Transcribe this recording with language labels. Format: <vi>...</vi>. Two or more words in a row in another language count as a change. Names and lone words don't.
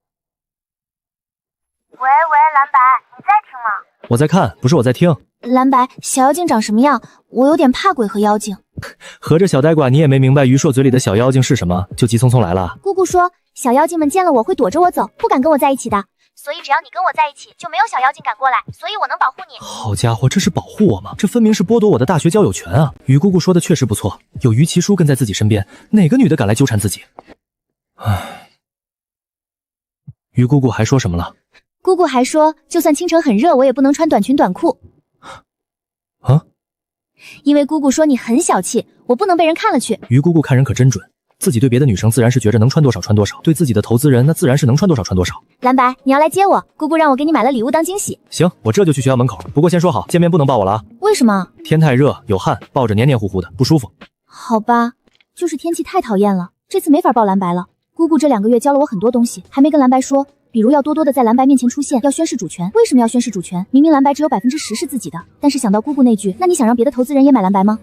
<zh>喂，藍白，你在聽嗎？我在看，不是我在聽。藍白，小妖精長什麼樣？我有點怕鬼和妖精。合着小呆瓜你也沒明白於碩嘴裡的小妖精是什麼，就急匆匆來了。姑姑說，小妖精們見了我會躲着我走，不敢跟我在一起的。所以只要你跟我在一起，就沒有小妖精敢過來，所以我能保護你。好家伙，這是保護我嗎？這分明是剝奪我的大學交友權啊！於姑姑說的確實不錯，有於其書跟在自己身邊，哪個女的敢來糾纏自己？唉，於姑姑還說什麼了？姑姑還說，就算清晨很熱，我也不能穿短裙短褲。啊？因為姑姑說你很小氣，我不能被人看了去。於姑姑看人可真準，自己對別的女生自然是覺着能穿多少穿多少，對自己的投資人那自然是能穿多少穿多少。藍白，你要來接我，姑姑讓我給你買了禮物當驚喜。行，我這就去學校門口，不過先說好，見面不能抱我了啊。為什麼？天太熱，有汗，抱着黏黏糊糊的，不舒服。好吧，就是天氣太討厭了，這次沒法抱藍白了。姑姑這2個月教了我很多東西，還沒跟藍白說。比如要多多的在藍白面前出現，要宣示主權。為什麼要宣示主權？明明藍白只有10%是自己的，但是想到姑姑那句，那你想讓別的投資人也買藍白嗎？</zh>